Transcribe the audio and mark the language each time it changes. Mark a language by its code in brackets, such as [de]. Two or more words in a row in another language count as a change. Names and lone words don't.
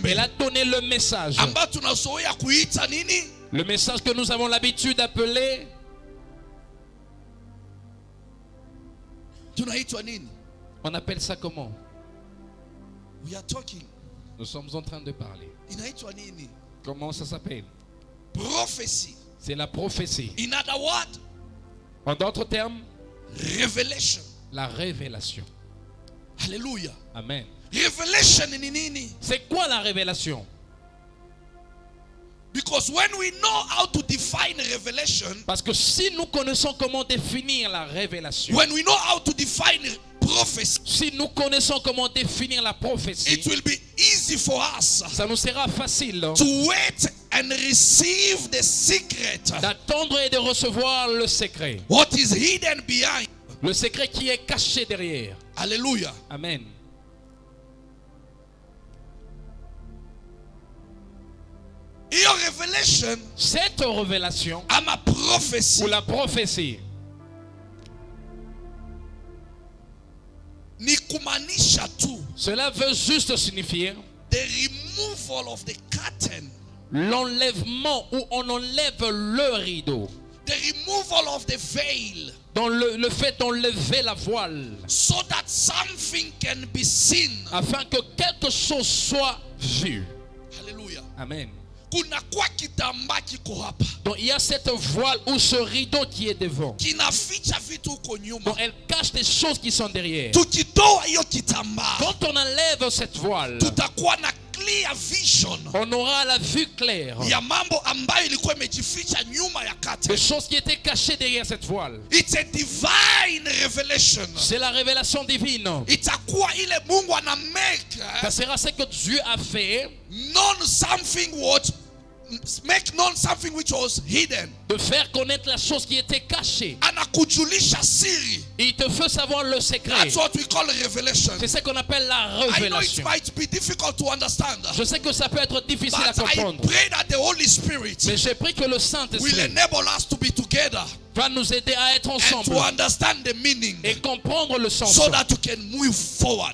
[fr] Elle a donné le message. [sw] ambao tunazoea kuita nini? [fr] Le message que nous avons l'habitude d'appeler, [sw] Tunaitwa nini? [fr] on appelle ça comment? [en] We are talking. [fr] Nous sommes en train de parler. [sw] Inaitwa nini? [fr] Comment ça s'appelle? [en] Prophecy. [fr] C'est la prophétie. [en] In other words, [fr] En d'autres termes, [en] revelation. [fr] la révélation. Hallelujah. Amen. [sw] Revelation ni nini? [fr] C'est quoi la révélation? [en] Because when we know how to define revelation, [fr] Parce que si nous connaissons comment définir la révélation, [en] when we know how to define prophecy, [fr] si nous connaissons comment définir la [en] it [fr] prophétie, [en] will be easy for us [fr] ça nous sera facile [en] to wait and receive the secret. [fr] d'attendre et de recevoir le secret. [en] What is hidden behind. [fr] Le secret qui est caché derrière. Hallelujah. Amen. [en] Your revelation, [fr] Cette révélation [sw] ama prophecy, [fr] ou la prophétie, [sw] ni kumaanisha tu [fr] cela veut juste signifier [en] the removal of the curtain, [fr] l'enlèvement où on enlève le rideau. [en] the removal of the veil, [fr] Dans le fait d'enlever la voile, [en] so that something can be seen. [fr] afin que quelque chose soit vu. Hallelujah. Amen. [sw] Kuna kwa kitambaa kiko hapa [fr] Donc il y a cette voile ou ce rideau qui est devant. [sw] kinaficha vitu huko nyuma. [fr] Donc elle cache des choses qui sont derrière. [sw] Tukitoa hiyo kitambaa, [fr] Quand on enlève cette voile, [sw] tutakuwa na [en] clear vision [fr] on aura la vue claire [sw] ya mambo ambayo ilikuwa imejificha nyuma ya curtain. [fr] des choses qui étaient cachées derrière cette voile. [en] It's a divine revelation. [fr] C'est la révélation divine. [sw] Itakuwa ile Mungu ana make [fr] Ça sera ce que Dieu a fait, [en] known something what make known something which was hidden. [fr] de faire connaître la chose qui était cachée. [sw] Anakujulisha siri. [fr] Il te fait savoir le secret. [en] That's what we call revelation. [fr] C'est ce qu'on appelle la [en] I know it [fr] révélation. [en] might be difficult to understand, [fr] Je sais que ça peut être difficile à [en] but I [fr] comprendre. [en] pray that the Holy Spirit [fr] Mais j'ai pris que le [en] will [fr] Saint-Esprit [en] enable us to be together [fr] va nous aider à être [en] and to [fr] ensemble [en] understand the meaning [fr] et comprendre le sens, [en] so that we can move forward.